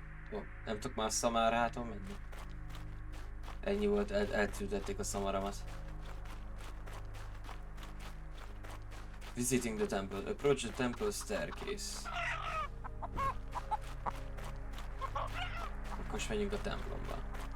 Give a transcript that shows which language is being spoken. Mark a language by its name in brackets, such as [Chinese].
[Hungarian] Jó, nem tudok már a Szamáráton menni. Ennyi volt, eltűntették a szamaramat. [English] Visiting the temple. Approach the temple staircase. [Hungarian] Akkor is menjünk a templomba.